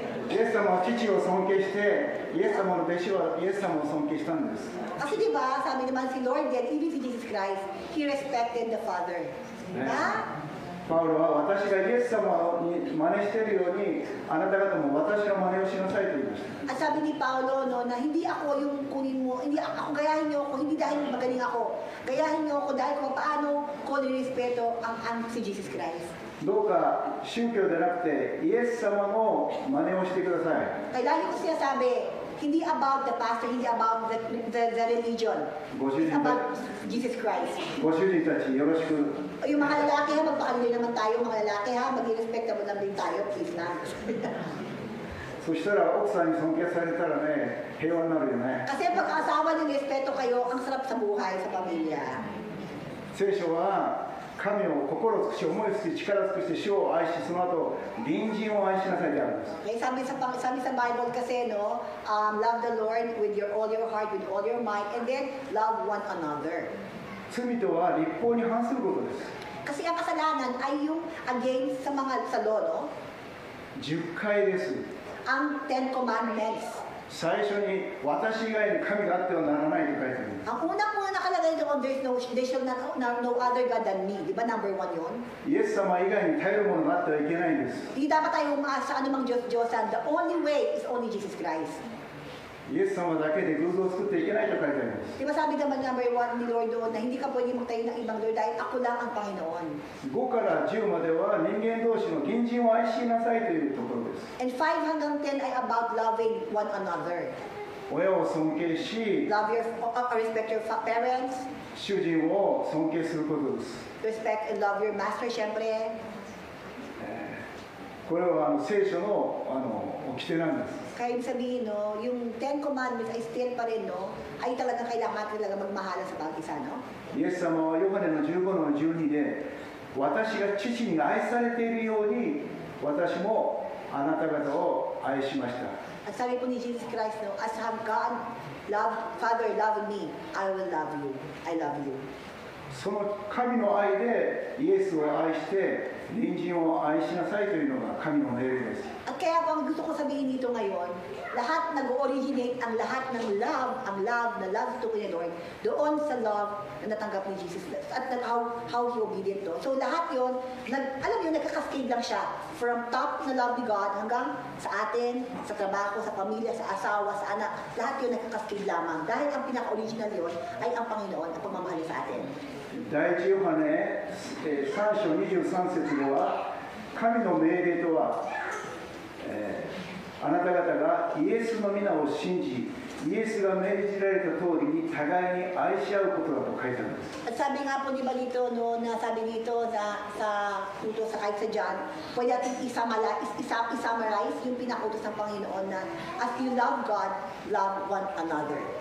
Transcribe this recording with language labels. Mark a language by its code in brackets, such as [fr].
[ja] イエス様は父を尊敬してイエス様の弟子はイエス様を尊敬したんです。 [tl] Kasi di ba, sabi naman si Lord yet, [en] even si Jesus Christ, He respected the Father. [tl] Diba? [ja] パウロは私がイエス様に真似しているようにあなた方も私の真似をしなさいと言いました。 [tl] At sabi ni Paulo, no, na hindi ako yung kunin mo, hindi ako gayahin niyo ako, hindi dahil magaling ako. Gayahin niyo ako dahil kung paano ko nirespeto ang si Jesus Christ. [ja] どうか宗教でなくてイエス様の真似をしてください。 [tl] Kaya lagi ko siya sabi, hindi about the pastor, hindi about the religion. [en] It's about Jesus Christ. [ja] ご主人たちよろしく。 [tl] Yung mga lalaki ha, magpakalimutan naman tayo, mga lalaki ha, mag-respectable lang din tayo, please na. [ja] そしたら奥さんに尊敬されたらね、平和になるよね。 [tl] Kasi pag asawa niyo, respeto kayo, ang sarap sa buhay, sa pamilya. [ja] 聖書は神を心尽くし、思い尽くし、力尽くして主を愛し、その後隣人を愛しなさいであるんです。 [en] Okay, [tl] sabi sa Bible kasi, no, [en] love the Lord with all your heart, with all your might, and then love one another. [ja] 罪とは律法に反することです。 [tl] Kasi ang kasalanan ay yung against sa mga sa law, no? [ja] 10回です。 [tl] Ang Ten Commandments. [ja] 最初に私以外に神があってはならないと書いてあるんです。 [tl] Ang unang-una nakalagay doon, [en] there shall no other God than me. [tl] Di ba number 1 yun? [ja] イエス様以外に頼るものがあってはいけないんです。 [tl] Hindi dapat tayo umaasa sa anumang Diyos-Diyosan. [en] The only way is only Jesus Christ. [ja] イエス様だけで偶像を作っていけないと書いてあります。 [tl] Di ba sabi naman number 1 ni Lord doon na hindi ka pwede magtayo ng ibang Lord dahil ako lang ang Panginoon. [ja] 5から10までは人間同士の隣人を愛しなさいというところです。 [en] And 5 hanggang 10 ay about loving one another. [ja] 親を尊敬し、 [en] Respect your parents. [ja] 主人を尊敬することです。 [en] Respect and love your master, syempre. [ja] これは聖書の掟なんです。 [tl] Kaya ibig sabihin, no, yung Ten Commandments ay still pa rin, no, ay talagang kailangan talaga magmahalan sa bawat isa, no? [ja] イエス様はヨハネの15の12で、私が父に愛されているように、私もあなた方を愛しました。 [tl] At sabi po ni [en] Jesus Christ, no, as have God, Father loved me, I will love you. I love you. [ja] その神の愛でイエスを愛して隣人を愛しなさいというのが神の命令です。 [tl] At kaya po ang gusto ko sabihin dito ngayon, lahat nag-originate ang lahat ng love, na love to ni Lord, doon sa love na natanggap ni Jesus at how he obedient to. So lahat yon, alam niyo, nagkakascade lang siya from top na love ni God hanggang sa atin, sa trabaho, sa pamilya, sa asawa, sa anak. Lahat yon nagkakascade lamang dahil ang pinaka-original yon ay ang Panginoon, ang pagmamahal sa atin. [ja] 第一ヨハネ3章23節では、神の命令とは、あなた方がイエスの皆を信じ、イエスが命じられた通りに互いに愛し合うことだと書いてあるんです。 [tl] At sabi nga po di ba dito, no, na sabi dito sa utos sa kahit sa John, pwede natin i-summarize yung pinaka-utos ng Panginoon na [en] as you love God, love one another.